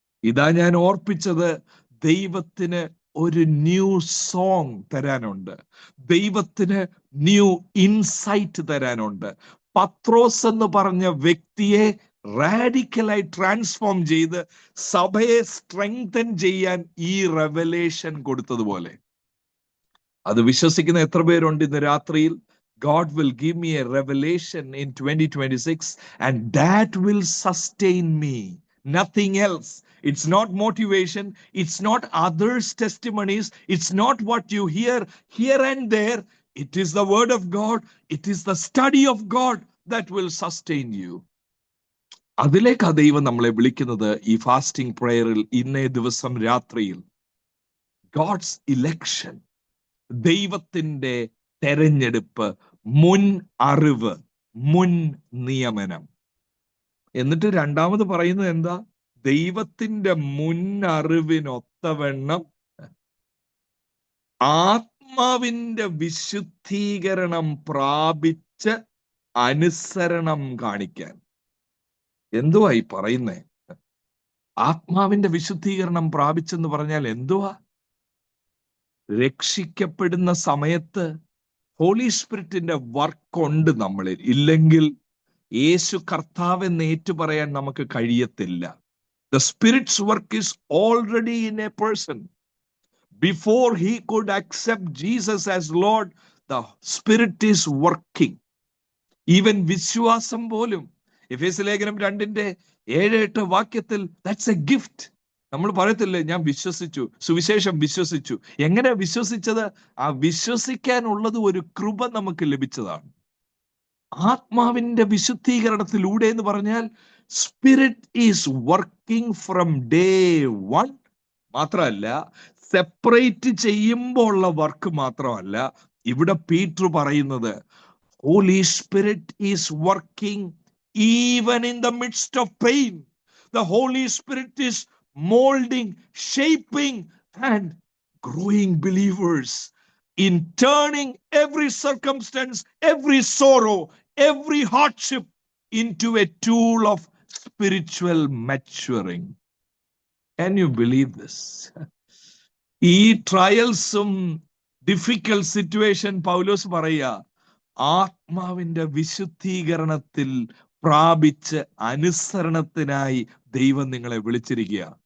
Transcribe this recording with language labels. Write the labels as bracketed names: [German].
[Malayalam] ഇതാ ഞാൻ ഓർപ്പിച്ചത്, ദൈവത്തിന് ഒരു ന്യൂ സോങ് തരാനുണ്ട്, ദൈവത്തിന് ന്യൂ ഇൻസൈറ്റ് തരാനുണ്ട്. പത്രോസ് എന്ന് പറഞ്ഞ വ്യക്തിയെ റാഡിക്കലായി ട്രാൻസ്ഫോം ചെയ്ത് സഭയെ സ്ട്രെങ്തൻ ചെയ്യാൻ ഈ റെവലേഷൻ കൊടുത്തതുപോലെ, അത് വിശ്വസിക്കുന്ന എത്ര പേരുണ്ട് ഇന്ന് രാത്രിയിൽ? [English] God will give me a revelation in 2026 and that will sustain me, nothing else. It's not motivation, it's not others' testimonies, it's not what you hear here and there. It is the word of God, it is the study of God that will sustain you. [Malayalam] അതിലേക്കാ ദൈവം നമ്മളെ വിളിക്കുന്നത് ഈ fasting പ്രയറിൽ. ഇന്നേ ദിവസം രാത്രിയിൽ [English] God's election, [Malayalam] ദൈവത്തിന്റെ തെരഞ്ഞെടുപ്പ്, മുൻ അറിവ്, മുൻ നിയമനം. എന്നിട്ട് രണ്ടാമത് പറയുന്നത് എന്താ? ദൈവത്തിന്റെ മുൻ അറിവിനൊത്തവണ്ണം ആത്മാവിന്റെ വിശുദ്ധീകരണം പ്രാപിച്ച പ്രാപിച്ച് അനുസരണം കാണിക്കാൻ. എന്തുവാ ഈ പറയുന്നേ? ആത്മാവിന്റെ വിശുദ്ധീകരണം പ്രാപിച്ചെന്ന് പറഞ്ഞാൽ എന്തുവാ? രക്ഷിക്കപ്പെടുന്ന സമയത്ത് ഹോളി സ്പിരിറ്റിന്റെ വർക്ക് ഉണ്ട് നമ്മളിൽ. ഇല്ലെങ്കിൽ യേശു കർത്താവെന്ന് ഏറ്റുപറയാൻ നമുക്ക് കഴിയത്തില്ല. [English] The Spirit's work is already in a person. Before he could accept Jesus as Lord, the Spirit is working. [Malayalam] Even വിശ്വാസം പോലും എഫേസ്യ ലേഖനം 2:7-8 വാക്യത്തിൽ [English] that's a gift. [Malayalam] നമ്മൾ പറയത്തില്ലേ, ഞാൻ വിശ്വസിച്ചു, സുവിശേഷം വിശ്വസിച്ചു. എങ്ങനെ വിശ്വസിച്ചത്? ആ വിശ്വസിക്കാനുള്ളത് ഒരു കൃപ നമുക്ക് ലഭിച്ചതാണ്. ആത്മാവിന്റെ വിശുദ്ധീകരണത്തിലൂടെ എന്ന് പറഞ്ഞാൽ [English] Spirit is working from day one. [Malayalam] മാത്രമല്ല, സെപ്പറേറ്റ് ചെയ്യുമ്പോൾ ഉള്ള വർക്ക് മാത്രമല്ല, ഇവിടെ പീറ്റർ പറയുന്നത് [English] Holy spirit is working even in the midst of pain. The holy spirit is moulding, shaping and growing believers in turning every circumstance, every sorrow, every hardship into a tool of spiritual maturing. Can you believe this? [Malayalam] ഈ ട്രയൽസും difficult situation പൗലോസ് പറയുക ആത്മാവിന്റെ വിശുദ്ധീകരണത്തിൽ പ്രാപിച്ച് അനുസരണത്തിനായി ദൈവം നിങ്ങളെ വിളിച്ചിരിക്കുക.